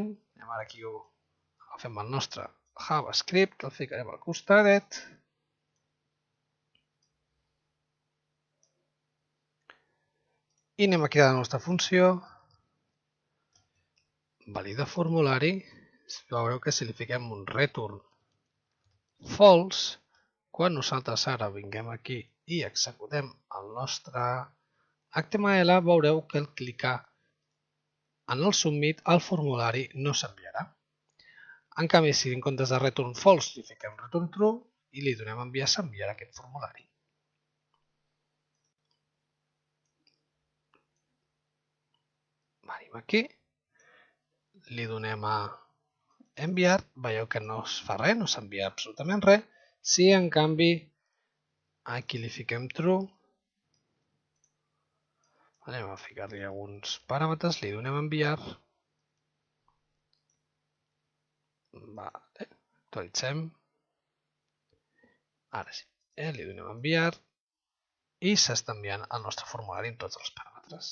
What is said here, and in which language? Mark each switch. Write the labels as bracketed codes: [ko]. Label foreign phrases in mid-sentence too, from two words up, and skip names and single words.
[ca] Anem ara aquí, agafem el nostre JavaScript, el ficarem al costadet. I anem a crear la nostra funció. Valida formulari. Veureu que si li fiquem un [en] return false, [ca] quan nosaltres ara vinguem aquí i executem el nostre HTML, veureu que al clicar en el submit el formulari no s'enviarà. En canvi, si en comptes de [en] return false [ca] li fiquem [en] return true [ca] i li donem enviar, s'enviarà aquest formulari. Venim aquí, li donem a enviar, veieu que no es fa res, no s'envia absolutament res. Si en canvi aquí li fiquem true, anem a ficar-li alguns paràmetres, li donem enviar, actualitzem, ara sí, li donem enviar i s'està enviant el nostre formulari amb tots els paràmetres.